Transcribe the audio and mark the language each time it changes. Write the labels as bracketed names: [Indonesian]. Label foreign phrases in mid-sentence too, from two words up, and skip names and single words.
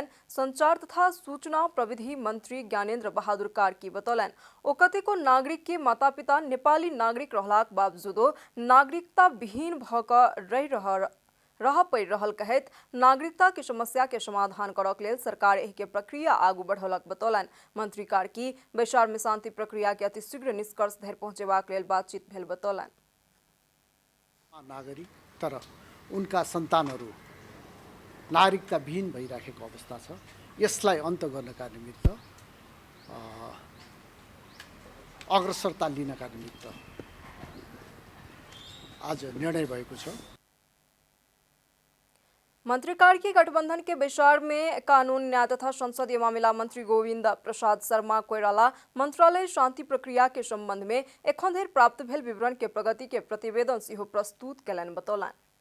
[Maithili] संचार तथा सूचना प्रविधि मंत्री ज्ञानेन्द्र बहादुर कार्की बतौलनि ओ कतेको नागरिक के माता पिता नेपाली नागरिक रहलाक बावजूदो नागरिकता विहीन भ क रह पड़ि रहल कहैत नागरिकता के समस्या के समाधान करक लेल सरकार एहि के प्रक्रिया आगू बढ़ौलक बतौलनि। मंत्री कार्की बैसार में शांति प्रक्रिया के अतिशीघ्र निष्कर्ष धरि पहुंचेबाक लेल बातचीत भेल बतौलनि। [Nepali] नागरिक तर उनका सन्तानहरू नागरिकता विहीन भइराखेको अवस्था छ। यसलाई अन्त गर्नका निमित्त अग्रसरता लिनका निमित्त आज निर्णय भएको छ। [Maithili] मंत्री कार्की गठबंधन के बैसार में कानून न्याय तथा संसदीय मामला मंत्री गोविंद प्रसाद शर्मा कोइराला मंत्रालय शांति प्रक्रिया के संबंध में एखन धरि प्राप्त भेल विवरण के प्रगति के प्रतिवेदन सेहो प्रस्तुत कयलनि बतौलनि।